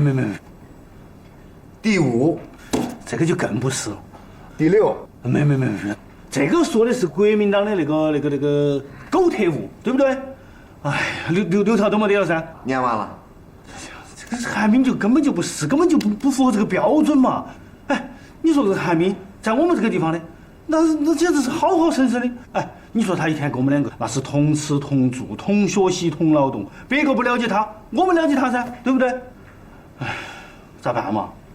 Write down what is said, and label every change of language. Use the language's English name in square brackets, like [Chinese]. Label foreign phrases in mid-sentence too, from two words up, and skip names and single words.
[Chinese] 第五，這個就更不是了。第六，沒。這個說的是國民黨的那個狗特務，對不對？哎，六條都沒得了噻。念完了。這個韓冰就根本就不是，根本就不符合這個標準嘛。哎，你說這個韓冰在我們這個地方呢，那簡直是好好生生的。哎，你說他一天跟我們兩個那是同吃同住同學習同勞動，別個不了解他，我們了解他噻，對不對？哎，咋辦嘛？